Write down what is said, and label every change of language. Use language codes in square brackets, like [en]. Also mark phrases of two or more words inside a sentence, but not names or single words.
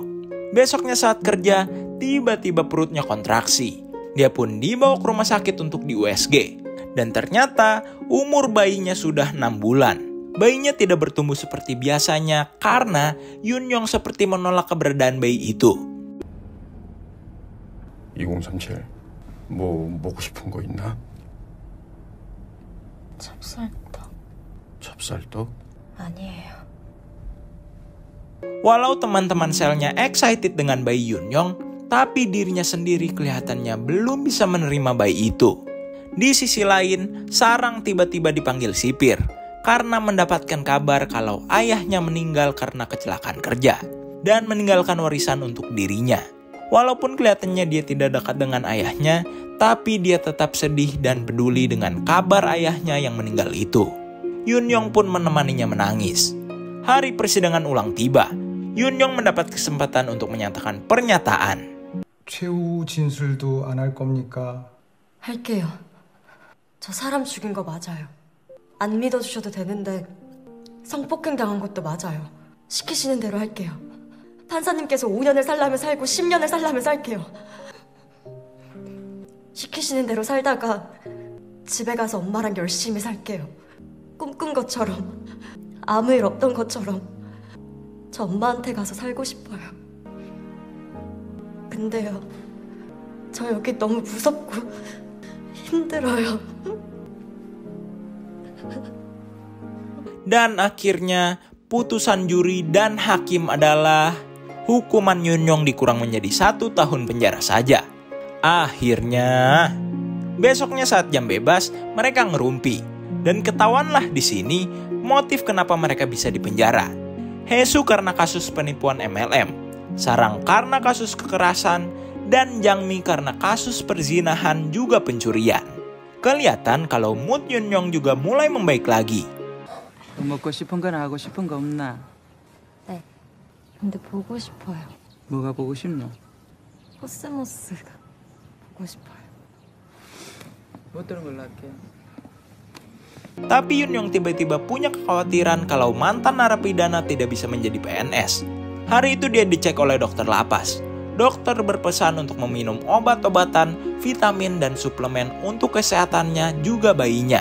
[id] Besoknya saat kerja, tiba-tiba perutnya kontraksi. Dia pun dibawa ke rumah sakit untuk di USG. Dan ternyata umur bayinya sudah 6 bulan. Bayinya tidak bertumbuh seperti biasanya karena Yunyong seperti menolak keberadaan bayi itu. [ko] 2037 뭐 먹고 싶은 거 있나? 찹쌀떡 찹쌀떡? 아니에요. [id] Walau teman-teman selnya excited dengan bayi Yunyong, tapi dirinya sendiri kelihatannya belum bisa menerima bayi itu. Di sisi lain, Sarang tiba-tiba dipanggil sipir karena mendapatkan kabar kalau ayahnya meninggal karena kecelakaan kerja dan meninggalkan warisan untuk dirinya. Walaupun kelihatannya dia tidak dekat dengan ayahnya, tapi dia tetap sedih dan peduli dengan kabar ayahnya yang meninggal itu. Yunyong pun menemaninya menangis. Hari persidangan ulang tiba. Yunyong mendapat kesempatan untuk menyatakan pernyataan. [ko] 최후 진술도 안 할 겁니까? 할게요. 저 사람 죽인 거 맞아요. 안 믿어주셔도 되는데 성폭행 당한 것도 맞아요. 시키시는 대로 할게요. 판사님께서 5년을 살라면 살고 10년을 살라면 살게요. 시키시는 대로 살다가 집에 가서 엄마랑 열심히 살게요. 꿈꾼 것처럼 아무 일 없던 것처럼 저 엄마한테 가서 살고 싶어요. 근데요, 저 여기 너무 무섭고 힘들어요. [id] Dan akhirnya putusan juri dan hakim adalah hukuman Yunyong dikurang menjadi 1 tahun penjara saja. Akhirnya, besoknya saat jam bebas mereka ngerumpi dan ketahuanlah di sini motif kenapa mereka bisa dipenjara. Hesu karena kasus penipuan MLM, Sarang karena kasus kekerasan, dan Jangmi karena kasus perzinahan juga pencurian. Kelihatan kalau mood Yunyong juga mulai membaik lagi. [ko] 먹고 싶은 거나 하고 싶은 거 없나? 네, 근데 보고 싶어요. 뭐가 보고 싶노? 코스모스가 보고 싶어요. 어떤 걸로 할게? [id] Tapi Yunyong tiba-tiba punya kekhawatiran kalau mantan narapidana tidak bisa menjadi PNS. Hari itu dia dicek oleh dokter lapas. Dokter berpesan untuk meminum obat-obatan, vitamin, dan suplemen untuk kesehatannya juga bayinya.